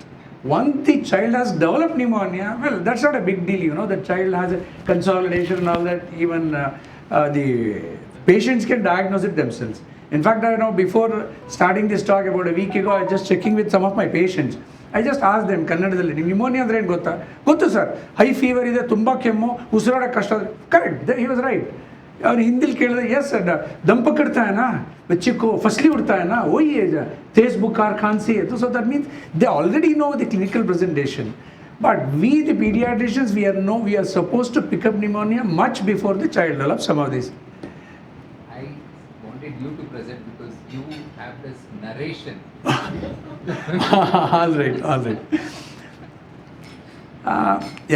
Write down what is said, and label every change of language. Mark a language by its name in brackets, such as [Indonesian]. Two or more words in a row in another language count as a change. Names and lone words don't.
[English] Once the child has developed pneumonia, well, that's not a big deal, the child has a consolidation and all that, even the patients can diagnose it themselves. In fact, before starting this talk about a week ago, I was just checking with some of my patients. I just asked them, [Kannada] ಕನ್ನಡದಲ್ಲಿ pneumonia ಅಂದ್ರೆ ಏನು ಗೊತ್ತಾ? ಗೊತ್ತು ಸರ್, [English] high fever [Kannada] ಇದೆ, ತುಂಬ ಕೆಮ್ಮು, ಉಸಿರಾಡೋಕ್ಕೆ ಕಷ್ಟ. [English] correct, he was right. [Kannada] ಅವ್ರು ಹಿಂದಿಲ್ ಕೇಳಿದ್ರೆ, [English] yes sir, [Hindi] दम पकड़ता है ना, बच्चे को फसली उड़ता है ना, वही है, तेज बुखार, खांसी है. [English] So that means they already know the clinical presentation. But we, the pediatricians, we are supposed to pick up pneumonia much before the child develops some of these. I wanted you to present because you have this narration. all right. Yeah.